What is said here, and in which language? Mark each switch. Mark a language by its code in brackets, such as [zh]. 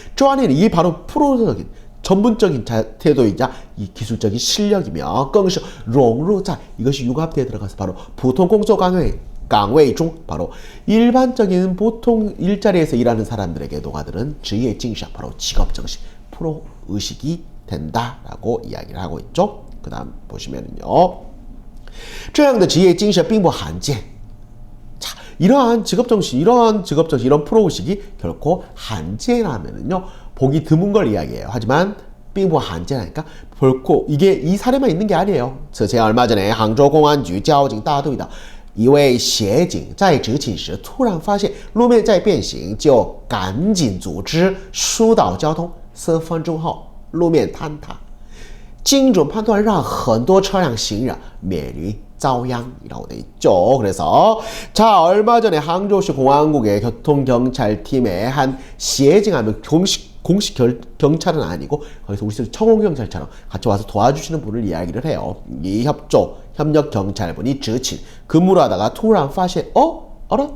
[ko] 专业, 이게 바로 프로적인, 전문적인 태도이자 이 기술적인 실력이며 [zh] 更是融入在, [ko] 이것이 융합되어 들어가서 바로 [zh] 普通工作岗位 [ko] 중, 바로 일반적인 보통 일자리에서 일하는 사람들에게 녹아드는 职业精神, 바로 직업정신, 프로의식이 된다라고 이야기를 하고 있죠. 그 다음 보시면은요, [zh] 这样的职业精神并不罕见. [ko] 자, 이러한 직업정신, 이런 프로의식이 결코 한제라면은요, 보기 드문 걸 이야기해요. 하지만 [zh] 并不罕见 [ko] 하니까 결코 이게 이 사례만 있는 게 아니에요. 제가 얼마 전에 항저우 [zh] 공안局交警大队的一位协警在执勤时突然发现路面在变形，就赶紧组织疏导交通。 4分钟后，路面坍塌，精准判断让很多车辆行人免于遭殃 [ko] 이라고 돼 있죠. 그래서 자, 얼마 전에 항저우시 공안국의 교통경찰팀의 한协警하면 공식 경찰은 아니고 거기서 우리 청홍경찰처럼 같이 와서 도와주시는 분을 이야기를 해요. 이 협력 경찰분이 执勤 근무를 하다가 [zh] 突然发现 [ko] 알아?